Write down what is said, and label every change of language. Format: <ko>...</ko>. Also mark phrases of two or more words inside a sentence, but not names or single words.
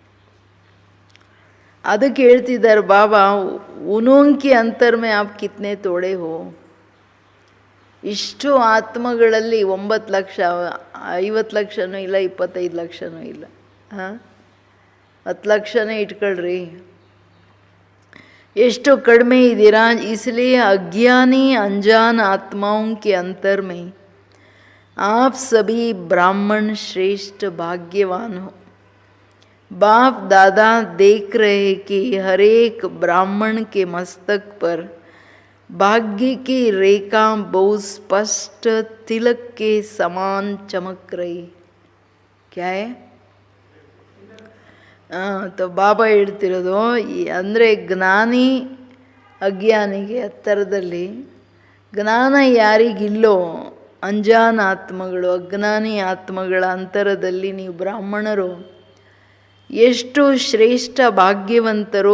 <kn>ಅದಕ್ಕೆ ಹೇಳ್ತಿದ್ದಾರೆ ಬಾಬಾ,</kn> <hi>उनकी अंतर में आप कितने थोड़े हो.</hi> <kn>ಇಷ್ಟು ಆತ್ಮಗಳಲ್ಲಿ 9 ಲಕ್ಷ, 50 ಲಕ್ಷನೂ ಇಲ್ಲ, 25 ಲಕ್ಷನೂ ಇಲ್ಲ, 10 ಲಕ್ಷನೇ ಇಟ್ಕೊಳ್ರಿ. ಎಷ್ಟು ಕಡಿಮೆ ಇದ್ದೀರಾ.</kn> <hi>इसलिए अज्ञानी अनजान आत्माओं के अंतर में आप सभी ब्राह्मण श्रेष्ठ भाग्यवान हो. बाप दादा देख रहे कि हर एक ब्राह्मण के मस्तक पर भाग्य की रेखा बहुत स्पष्ट तिलक के समान चमक रही. क्या है?</hi> <kn>तो ಬಾಬಾ ಹೇಳ್ತಿರೋದು ಅಂದರೆ ಜ್ಞಾನಿ ಅಜ್ಞಾನಿಗೆ ಹತ್ತರದಲ್ಲಿ, ಜ್ಞಾನ ಯಾರಿಗಿಲ್ಲೋ ಅಂಜಾನ ಆತ್ಮಗಳು, ಅಜ್ಞಾನಿ ಆತ್ಮಗಳ ಅಂತರದಲ್ಲಿ ನೀವು ಬ್ರಾಹ್ಮಣರು ಎಷ್ಟು ಶ್ರೇಷ್ಠ ಭಾಗ್ಯವಂತರು.</kn>